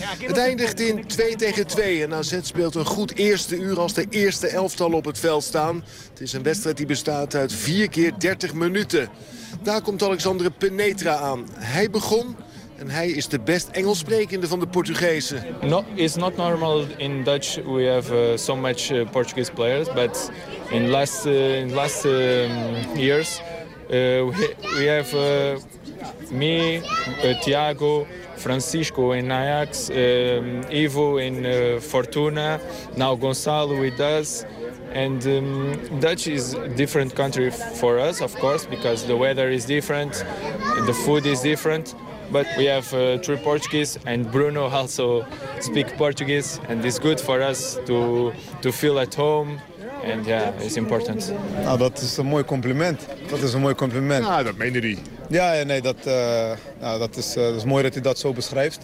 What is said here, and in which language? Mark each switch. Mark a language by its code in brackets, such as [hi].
[nl] Het eindigt in 2-2. En AZ speelt een goed eerste uur als de eerste elftal op het veld staan. Het is een wedstrijd die bestaat uit 4 keer 30 minuten. Daar komt Alexandre Penetra aan. Hij begon. En hij is de best Engels sprekende van de Portugezen. [en] No, it's not normal in Dutch we have so much Portuguese players, but in last years we have me, Thiago, Francisco in Ajax, Ivo in Fortuna, now Gonçalo with us. And Dutch is different country for us, of course, because the weather is different, the food is different. But we have three Portuguese and Bruno also speak Portuguese and it's good for us to feel at home and it's important. [nl] Nou, dat is een mooi compliment. Dat is een mooi compliment. Nou, dat meen je niet. Ja, nee, dat, dat is mooi dat hij dat zo beschrijft.